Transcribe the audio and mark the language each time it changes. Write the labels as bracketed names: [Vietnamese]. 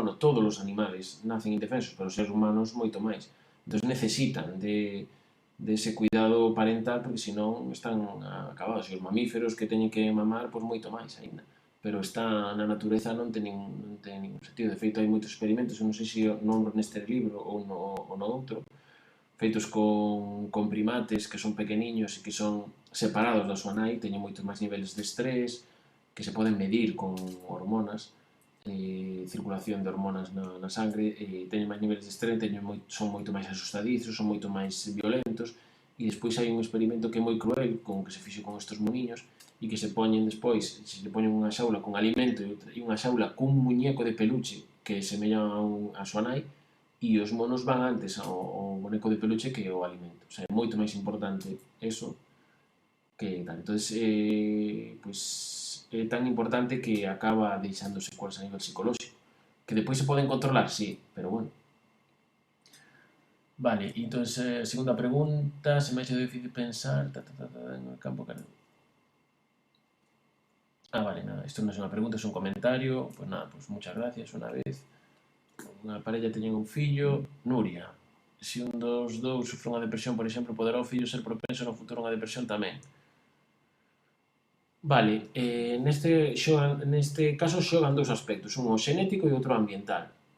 [Galician] Bueno, todos os animales nacen indefensos, pero os seres humanos moito máis. Entón necesitan de ese cuidado parental porque senón están acabados. E os mamíferos que teñen que mamar, pois moito máis aínda. Pero está na natureza non ten ningún sentido. De feito, hai moitos experimentos, eu non sei se nombro neste libro ou no outro, feitos con primates que son pequeniños e que son separados da súa nai, teñen moitos máis niveles de estrés, que se poden medir con hormonas, circulación de hormonas na sangre, teñen máis niveles de estrés, son moito máis asustadizos, son moito máis violentos, e despois hai un experimento que é moi cruel, con que se fixo con estes moniños, e que se poñen despois, se poñen unha xaula con alimento e unha xaula cun muñeco de peluche que semella a súa nai, e os monos van antes ao boneco de peluche que o alimento. O sea, é moito máis importante eso que tal. Entón, pois, é tan importante que acaba deixando secuelas a nivel psicolóxico. Que despois se poden controlar, sí, pero bueno. [Spanish] Vale, [Galician] entón, [Spanish] segunda pregunta, se me ha hecho difícil pensar en el campo que... [Galician] Ah, vale, nada, esto non é unha pregunta, é un comentario. [Spanish] Pues nada, pues muchas gracias [Galician] unha vez. Unha parella teñen un fillo, Nuria. Se un dos dous sufre unha depresión, por exemplo, poderá o fillo ser propenso no futuro a unha depresión tamén? Vale, neste caso xogan dous aspectos, un o xenético e outro ambiental.